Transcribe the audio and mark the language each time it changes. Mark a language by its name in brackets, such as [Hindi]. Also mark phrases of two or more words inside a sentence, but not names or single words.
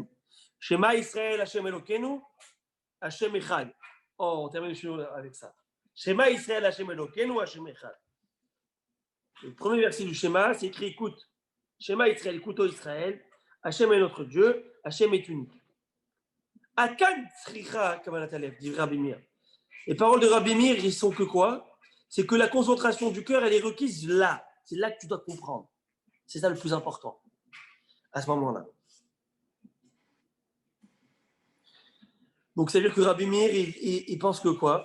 [Hebrew] שמע ישראל השם אלוקינו השם אחד. [French] Oh, on termine avec ça. [Hebrew] שמע ישראל השם אלוקינו השם אחד. [French] Le premier verset du schéma, c'est écrit, écoute. [Hebrew] שמע ישראל, [French] écoute, ô Israël, Hashem est notre Dieu, Hashem est unique. [Hebrew] כאן צריכה כוונת הלב, dit Rabbi Meir. [French] Les paroles de Rabbi Meir, ils sont que quoi? C'est que la concentration du cœur, elle est requise là. C'est là que tu dois comprendre. C'est ça le plus important, à ce moment-là. Donc, ça veut dire que Rabbi Meir, il pense que quoi?